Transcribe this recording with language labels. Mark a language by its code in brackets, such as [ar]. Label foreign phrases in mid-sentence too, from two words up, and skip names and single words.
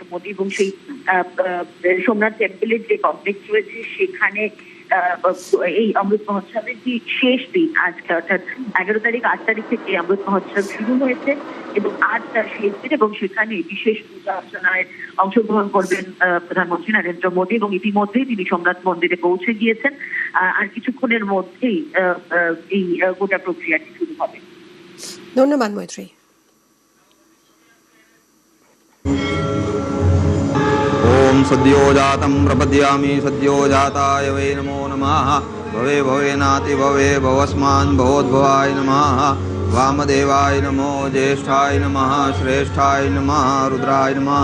[bn] মোদী এবং সেই সোমনাথ টেম্পলের যে কমপ্লেক্স রয়েছে সেখানে এই অমৃত মহোৎসবের যে শেষ দিন আজকে, অর্থাৎ 11 তারিখ 8 তারিখ থেকে অমৃত মহোৎসব শুরু হয়েছে এবং আজ তার শেষ দিন এবং সেখানে বিশেষ পূজা অর্চনায় অংশগ্রহণ করবেন প্রধানমন্ত্রী নরেন্দ্র মোদী এবং ইতিমধ্যেই তিনি সোমনাথ মন্দিরে পৌঁছে গিয়েছেন। আর কিছুক্ষণের মধ্যেই এই গোটা প্রক্রিয়াটি শুরু হবে। ধন্যবাদ মৈত্রেয়ী। [sa] ओम सद्यो जातं प्रपद्यामि सद्यो जाताय वै नमो नमः। भवे भवेनाति भवे भवस्मान् भवोद्भवाय नमः। वामदेवाय नमो ज्येष्ठाय नमः श्रेष्ठाय नमः रुद्राय नमः।